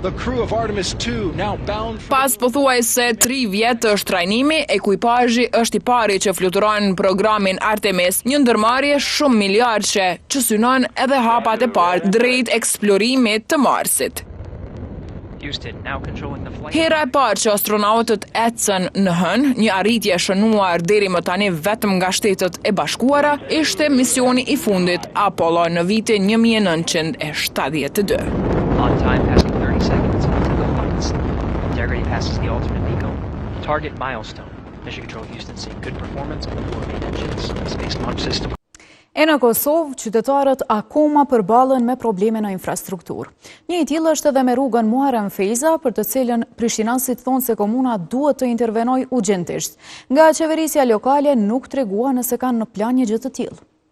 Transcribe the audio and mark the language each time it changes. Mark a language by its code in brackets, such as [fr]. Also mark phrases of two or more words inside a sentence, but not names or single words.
[sq] Pas pothuajse 3 vjet është trajnimi, ekuipazhi është i pari që fluturon në programin Artemis, një ndërmarrje shumë miliardçe që synon edhe hapat e parë drejt eksplorimit të Marsit. Hera e parë që astronautët ecën në hën, një arritje shënuar deri më tani vetëm nga Shtetet e Bashkuara, ishte misioni i fundit Apollo në vitin 1972. [en] On time passing 30 seconds into the flights. Integrity passes the alternate MECO. Target milestone. Mission Control Houston seeing good performance on the 4 main engines of the Space Launch System. [sq] E në Kosovë, qytetarët akoma përballen me probleme në infrastrukturë. Një i tillë është edhe me rrugën Muharrem Feyza, për të cilën prishtinanësit thonë se komuna duhet të intervenojë urgjentisht. Nga qeverisja lokale nuk tregua nëse kanë në plan një gjë të tillë.